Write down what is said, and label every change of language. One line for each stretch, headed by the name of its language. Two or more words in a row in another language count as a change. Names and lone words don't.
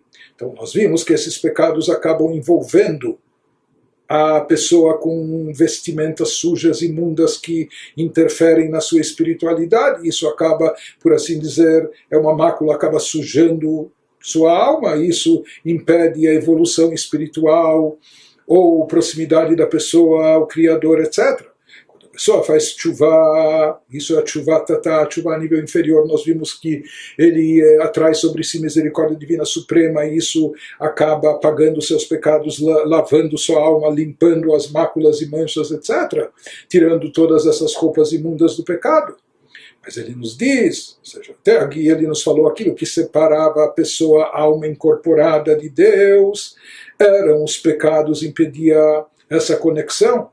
Portuguese: Então, nós vimos que esses pecados acabam envolvendo a pessoa com vestimentas sujas, imundas, que interferem na sua espiritualidade. Isso acaba, por assim dizer, é uma mácula, acaba sujando sua alma. Isso impede a evolução espiritual ou proximidade da pessoa ao Criador, etc. A pessoa faz tshuva, isso é
Hebrew: תשובה תתאה,
Portuguese: tshuva a nível inferior. Nós vimos que ele atrai sobre si misericórdia divina suprema, e isso acaba apagando seus pecados, lavando sua alma, limpando as máculas e manchas, etc., tirando todas essas roupas imundas do pecado. Mas ele nos diz, ou seja, até aqui ele nos falou aquilo que separava a pessoa, a alma incorporada de Deus, eram os pecados, impedia essa conexão.